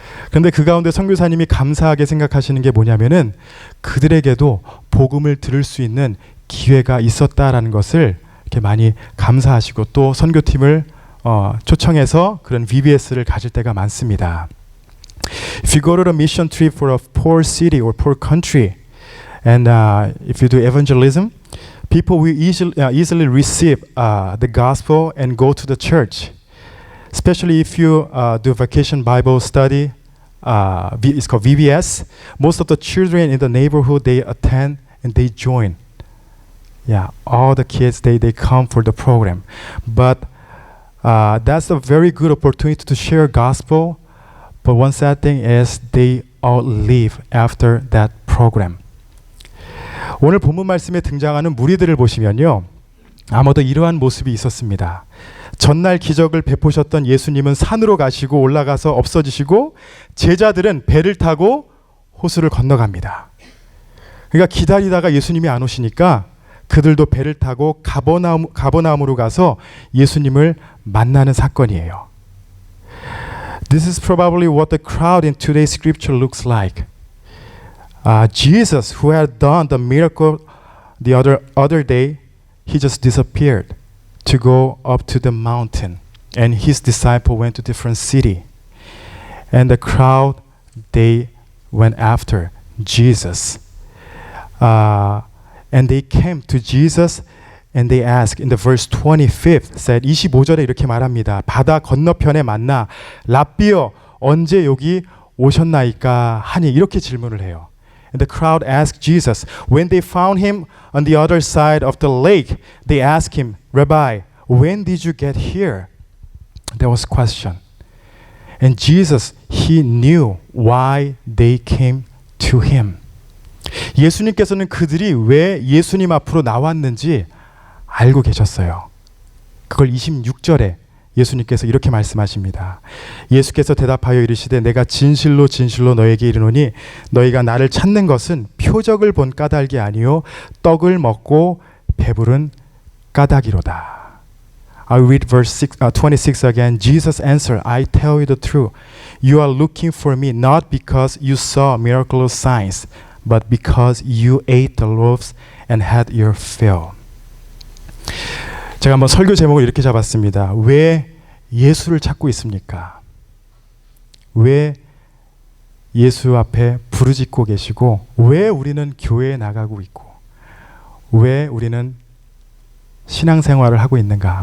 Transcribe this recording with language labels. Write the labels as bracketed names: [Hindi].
[Korean] 그런데 그 가운데 선교사님이 감사하게 생각하시는 게 뭐냐면은 그들에게도 복음을 들을 수 있는 기회가 있었다라는 것을 이렇게 많이 감사하시고, 또 선교팀을 초청해서 그런 VBS를 가질 때가 많습니다. [English] If you go to a mission trip for a poor city or poor country, and if you do evangelism, people will easily receive the gospel and go to the church. Especially if you do vacation Bible study, it's called VBS. Most of the children in the neighborhood, they attend and they join. Yeah, all the kids, they come for the program. But that's a very good opportunity to share gospel. But one sad thing is they all leave after that program. [Korean] 오늘 본문 말씀에 등장하는 무리들을 보시면요, 아마도 이러한 모습이 있었습니다. 전날 기적을 베푸셨던 예수님은 산으로 가시고 올라가서 없어지시고 제자들은 배를 타고 호수를 건너갑니다. 그러니까 기다리다가 예수님이 안 오시니까 그들도 배를 타고 가버나움으로 가서 예수님을 만나는 사건이에요. [English] This is probably what the crowd in today's scripture looks like. Jesus, who had done the miracle the other day, he just disappeared to go up to the mountain, and his disciple went to different city, and the crowd, they went after Jesus, and they came to Jesus and they asked in the verse 25th said [Korean] 25절에 이렇게 말합니다. 바다 건너편에 만나 랍비여 언제 여기 오셨나이까 하니, 이렇게 질문을 해요. [English] And the crowd asked Jesus. When they found him on the other side of the lake, they asked him, Rabbi, when did you get here? There was a question. And Jesus, he knew why they came to him. [Korean] 예수님께서는 그들이 왜 예수님 앞으로 나왔는지 알고 계셨어요. 그걸 26절에 예수님께서 이렇게 말씀하십니다. 예수께서 대답하여 이르시되 내가 진실로 진실로 너에게 이르노니 너희가 나를 찾는 것은 표적을 본 까닭이 아니요 떡을 먹고 배부른 까닭이로다. [English] I'll read verse 26 again. Jesus answered, I tell you the truth. You are looking for me not because you saw miraculous signs, but because you ate the loaves and had your fill. [Korean] 제가 한번 설교 제목을 이렇게 잡았습니다. 왜 예수를 찾고 있습니까? 왜 예수 앞에 부르짖고 계시고 왜 우리는 교회에 나가고 있고 왜 우리는 신앙생활을 하고 있는가?